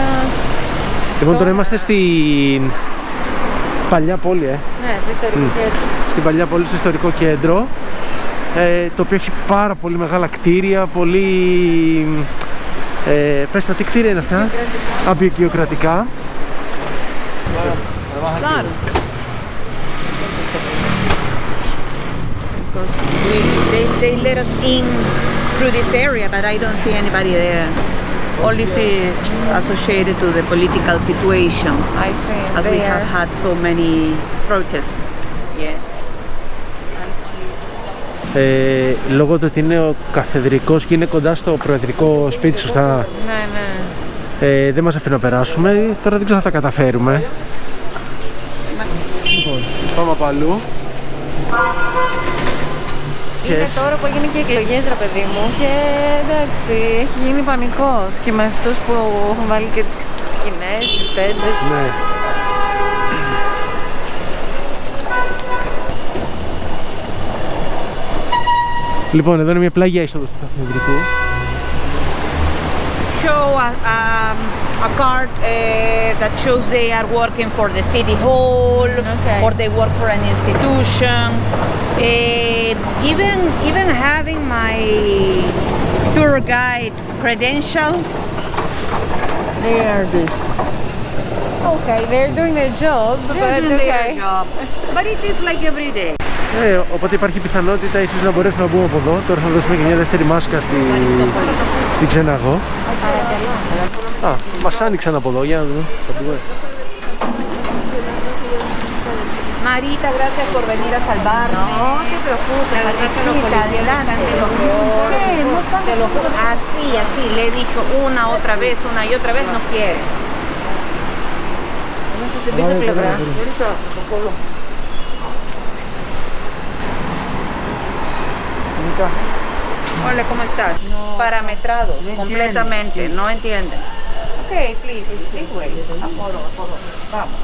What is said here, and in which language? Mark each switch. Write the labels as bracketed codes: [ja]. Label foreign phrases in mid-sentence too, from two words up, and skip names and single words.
[el] Λοιπόν, τώρα είμαστε στην παλιά πόλη, Ναι, στο ιστορικό κέντρο. Στην παλιά πόλη, στο ιστορικό κέντρο, το οποίο έχει πάρα πολύ μεγάλα κτίρια, πολύ... πες τα, τι κτίρια είναι αυτά? Αμπικιοκρατικά. [es] Claro. [en] Because they let us in through this area, but I don't see anybody there. All this is associated to the political situation. I see. As we have had so many protests. Yeah. [el] Λόγω του ότι είναι ο καθεδρικός και είναι κοντά στο προεδρικό σπίτι, σωστά? Ναι, ναι. Δεν μας αφήνει να περάσουμε. Τώρα δεν ξέρω αν θα καταφέρουμε. Λοιπόν, πάμε από αλλού. Είναι τώρα που έγινε και εκλογές, ρε παιδί μου, και εντάξει, έχει γίνει πανικός και με αυτούς που έχουν βάλει και τις σκηνές, τις τέντες. Ναι. Λοιπόν, εδώ είναι μια πλάγια είσοδος του καθεδρικού. [en] Show a card that shows they are working for the city hall, Okay. or they work for an institution. Even having my tour guide credential, they are this. Okay, they're doing their job, but okay. But it is like every day. [el] Οπότε υπάρχει πιθανότητα ίσως να μπορέσουμε να μπούμε από εδώ. Τώρα θα δώσουμε και μια δεύτερη μάσκα στη ξεναγό. Α, μας άνοιξαν από εδώ, για να δούμε. [es] Marita, gracias por venir a salvarme. No te preocupes, Marita, adelante. Te lo juro. Así, le he dicho una y otra vez, no quiere. [el] Την πίσω πλευρά. [es] Hola, ¿cómo estás? No, parametrados, completamente, no entienden. [en] Ok, please, this way. [es] Vamos.